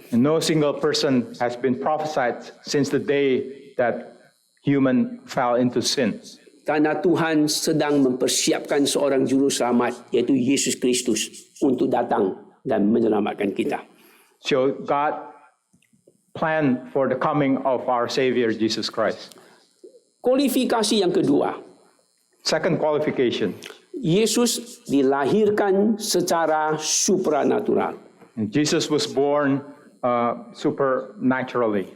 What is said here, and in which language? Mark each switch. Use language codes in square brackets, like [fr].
[en] And no single person has been prophesied since the day that human fell into sin. [id] Karena Tuhan sedang mempersiapkan seorang juru selamat, yaitu Yesus Kristus, untuk datang dan menyelamatkan kita. [en] So God planned for the coming of our Savior Jesus Christ. [id] Kualifikasi yang kedua, [en] Second qualification, [id] Yesus dilahirkan secara supranatural. [en] and Jesus was born supernaturally.